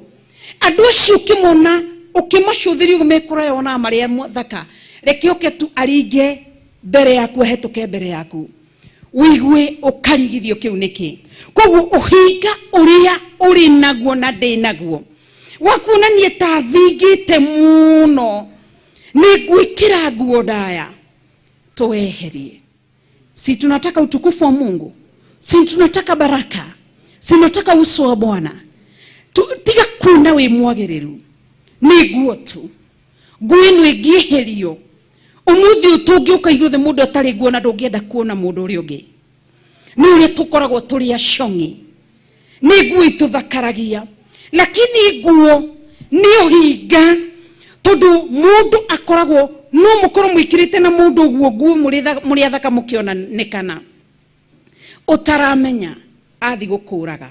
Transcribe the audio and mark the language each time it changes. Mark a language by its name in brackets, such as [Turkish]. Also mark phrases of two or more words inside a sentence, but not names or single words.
[Kikuyu] Andũ acio ũkĩmona ũkĩmacũthĩria ũguo mekũraya ona marĩa thaka, reke oke tu aringe mbere yaku, ahetũke mbere yaku, wigue ũkarigithio kĩu nĩkĩ. Koguo ũhinga ũrĩa ũrĩ naguo na ndĩ naguo wakuonanie ta thingĩte mũno nĩ gwĩkĩra nguo ndaya, tuweherie. [Swahili] Si tunataka utukufu wa Mungu, si tunataka baraka, si tunataka uso wa Bwana. [Kikuyu] Tiga kuona we mwagĩrĩru, nĩ nguo tu. Nguo ĩno ĩngĩeherio ũmũthĩ ũtũngĩũka ithuothe mũndũ atarĩ nguo na ndũngĩenda kuona mũndũ ũrĩa ũngĩ. Nĩ ũrĩa tũkoragwo tũrĩ acong'i, nĩ nguo itũthakaragia, lakini nguo nĩ ũhinga, tondũ mũndũ akoragwo no mũkorwo mwĩkĩrĩte na mũndũ ũguo nguo mũrĩ athaka mũkĩonanĩkana ũtaramenya athi gũkũraga.